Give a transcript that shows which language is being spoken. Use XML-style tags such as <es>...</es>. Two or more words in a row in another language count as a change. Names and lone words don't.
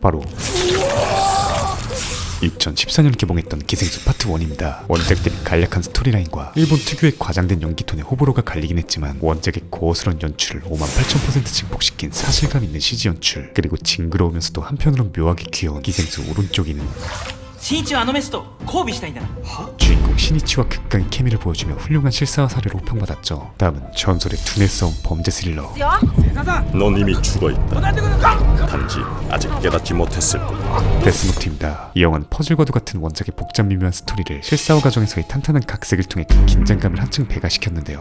<ko>바로 2014년 개봉했던 기생수 파트 1입니다. 원작 대비 간략한 스토리라인과 일본 특유의 과장된 연기톤에 호불호가 갈리긴 했지만 원작의 고어스러운 연출을 58,000% 증폭시킨 사실감 있는 CG 연출, 그리고 징그러우면서도 한편으론 묘하게 귀여운 기생수 오른쪽이는</ko> <ja>新一はあのメスと交尾したいんだな。</ja> <ko>주인공 신이치와 극강의 케미를 보여주며 훌륭한 실사화 사례로 평받았죠. 다음은 전설의 두뇌 싸움 범죄 스릴러. 넌 이미 죽어있다. 단지 아직 깨닫지 못했을 뿐. 데스노트입니다. 이 영화는 퍼즐과도 같은 원작의 복잡 미묘한 스토리를 실사화 과정에서의 탄탄한 각색을 통해 그 긴장감을 한층 배가시켰는데요.</ko>